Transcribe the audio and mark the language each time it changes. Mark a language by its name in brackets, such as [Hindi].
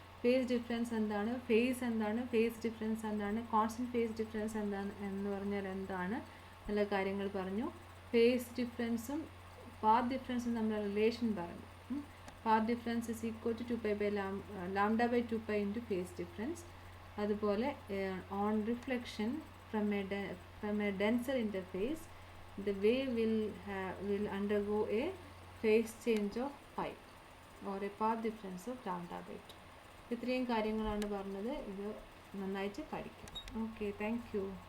[Malayalam] Phase difference എന്താണ്, phase difference എന്താണ്, constant phase difference എന്താണ് എന്ന് പറഞ്ഞാൽ എന്താണ്, നല്ല കാര്യങ്ങൾ പറഞ്ഞു. ഫേസ് ഡിഫറൻസും പാത്ത് ഡിഫറൻസും തമ്മിലുള്ള റിലേഷൻ പറഞ്ഞു. [English] Path difference is equal to λ/2π into phase difference. [Malayalam] അതുപോലെ [English] On reflection from a denser interface, the wave will undergo a phase change of pi or a path difference of λ/2. [Malayalam] ഇത്രയും കാര്യങ്ങളാണ് പറഞ്ഞത്. ഇത് നന്നായിട്ട് പഠിക്കും. Okay, thank you.